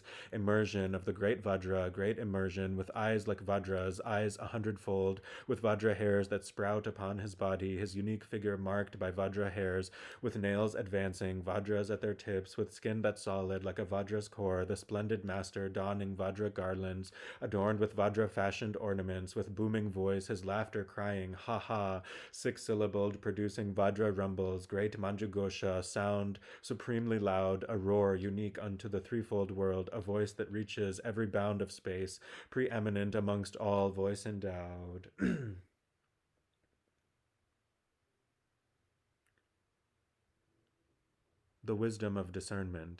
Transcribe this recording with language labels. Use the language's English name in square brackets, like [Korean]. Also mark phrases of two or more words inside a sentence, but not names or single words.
[English] immersion of the great Vajra, great immersion, with eyes like Vajras, eyes 100-fold, with Vajra hairs that sprout upon his body, his unique figure marked by Vajra hairs, with nails advancing, Vajras at their tips, with skin that's solid like a Vajra's core, the splendid master donning Vajra garlands, adorned with Vajra-fashioned ornaments, with booming voice, his laughter crying, ha ha, 6-syllabled, producing Vajra rumbles, great Manjughosha, sound supremely loud, a roar unique unto the threefold world, a voice that reaches every bound of space, preeminent amongst all, voice endowed. The wisdom of discernment.